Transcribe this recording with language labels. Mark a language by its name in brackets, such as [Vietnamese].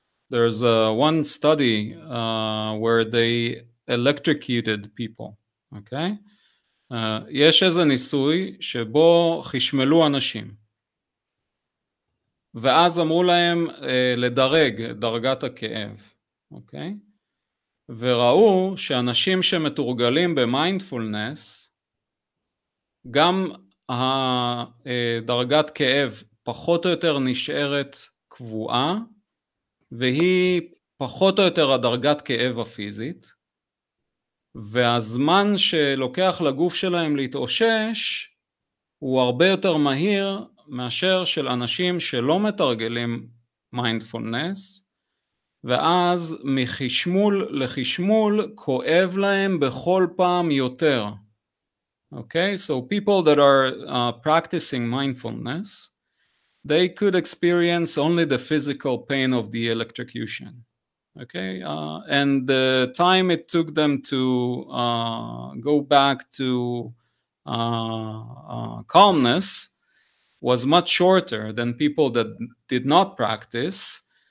[English] There's one study where they electrocuted people, okay? [Hebrew] יש איזה ניסוי שבו חשמלו אנשים, ואז אמרו להם לדרג דרגת הכאב, אוקיי? וראו שאנשים שמתורגלים במיינדפולנס, גם הדרגת כאב פחות או יותר נשארת קבועה, והיא פחות או יותר הדרגת כאב הפיזית, והזמן שלוקח לגוף שלהם להתאושש הוא הרבה יותר מהיר מאשר של אנשים שלא מתרגלים מיינדפולנס, ואז מחשמול לחשמול כואב להם בכל פעם יותר. [English] Okay, so people that are practicing mindfulness, they could experience only the physical pain of the electrocution. Okay, and the time it took them to go back to calmness was much shorter than people that did not practice.